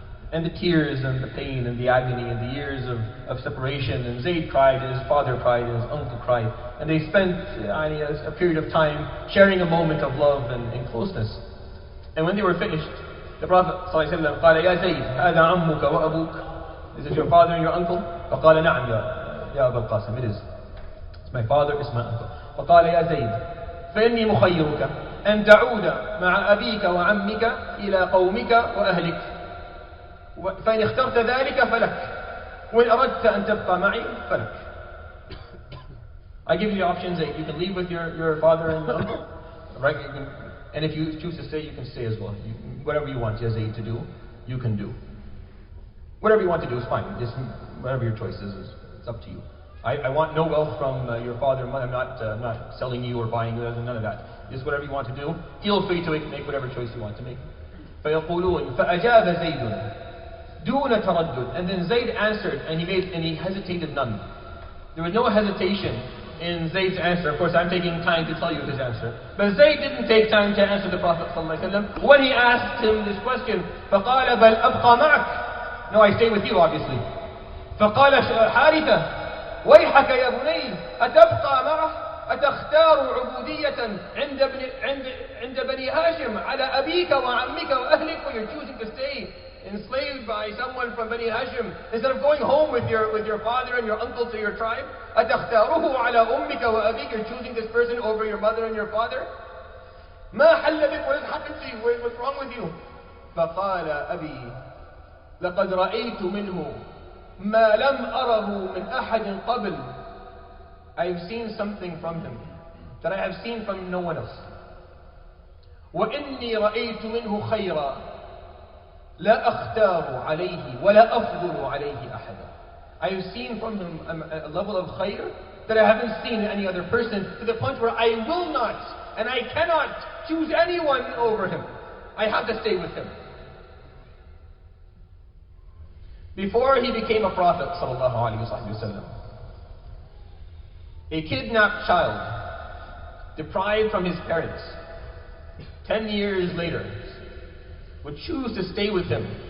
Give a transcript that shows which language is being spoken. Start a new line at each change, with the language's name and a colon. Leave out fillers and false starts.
English: And the tears and the pain and the agony and the years of separation. And Zayd cried, and his father cried, and his uncle cried. And they spent a period of time sharing a moment of love and closeness. And when they were finished, the Prophet ﷺ
Arabic: قال يا زيد هذا عمك وأبوك.
English: Is it your father and your uncle?
Arabic: فقال نعم يا أبا القاسم.
English: It is. It's my father, it's my uncle.
Arabic: فقال يا زيد فإني مخيرك أن تعود مع أبيك وعمك إلى قومك وأهلك. فإن اخترت ذلك فلك وإن أردت أن تبقى معي فلك.
English: I give you the options that you can leave with your father and uncle, right? And if you choose to stay, you can stay as well. Whatever you want Zayd to do, you can do. Whatever you want to do is fine. Just whatever your choice is, it's up to you. I want no wealth from your father and mother. I'm not selling you or buying you. None of that. Just whatever you want to do. Feel free to make whatever choice you want to make.
Arabic: فيقولون فأجاب زيد دون تردد.
English: And then Zayd answered, and he hesitated none. There was no hesitation in Zayd's answer. Of course, I'm taking time to tell you his answer. But Zayd didn't take time to answer the Prophet ﷺ when he asked him this question.
Arabic: فقال بل أبقى معك.
English: No, I stay with you, obviously.
Arabic: فقال حارثة ويحك يا بني أتبقى معه أتختار عبودية عند بني هاشم على أبيك وعمك وأهلك.
English: When you're choosing to stay enslaved by someone from Bani Hashim, instead of going home with your father and your uncle to your tribe,
Arabic: أتختاره على أمك وأبيك.
English: You're choosing this person over your mother and your father.
Arabic: ما حل بك?
English: What has happened to you? What's wrong with you?
Arabic: فقال أبي لقد رأيت منه ما لم أره من أحد قبل.
English: I have seen something from him that I have seen from no one else.
Arabic: وإني رأيت منه خيرا لا أختار عليه ولا أفضل عليه أحدا.
English: I have seen from him a level of khayr that I haven't seen in any other person, to the point where I will not and I cannot choose anyone over him. I have to stay with him. Before he became a prophet, sallallahu alaihi wasallam, a kidnapped child, deprived from his parents, 10 years later, would choose to stay with him.